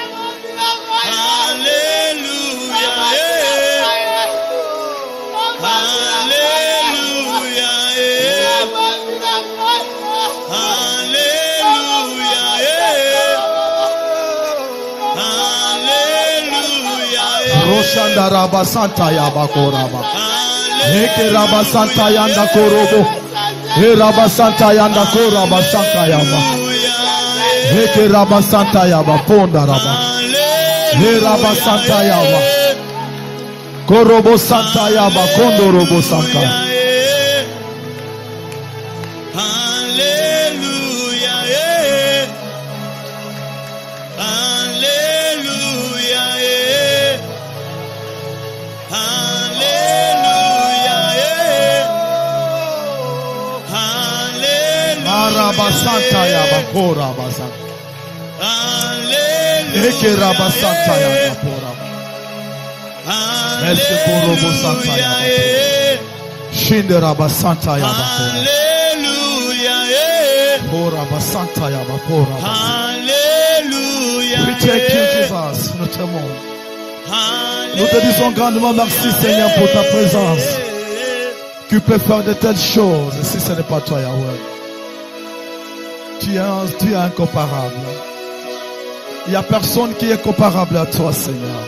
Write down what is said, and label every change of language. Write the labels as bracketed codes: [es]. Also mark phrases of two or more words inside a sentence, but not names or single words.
[fr] Alléluia. Alléluia. Alléluia. Roshanda Raba Santa Yaba Koraba. Heke Raba Santa Yanda Korobo. He Raba Santa Yanda Koraba Santa Yaba. Heke Raba Santa Yaba Ponda Raba. He Raba Santa Yaba. Korobo Santa Yaba Kondorobo Santa. Alléluia. Alléluia. Alléluia. Alléluia. Araba Santa Yaba Koraba Santa. Alléluia. Heke Raba Santa Yaba Koraba. Merci Korobo Santa Yaba. Shinde Raba Santa Yaba Koraba. Alléluia. Koraba Santa Yaba Koraba. Alléluia. [en] We thank you, Jesus. [fr] Nous t'aimons. Nous te disons grandement merci, Seigneur, pour ta présence. Tu peux faire de telles choses si ce n'est pas toi, Yahweh. Tu es incomparable. Il n'y a personne qui est comparable à toi, Seigneur.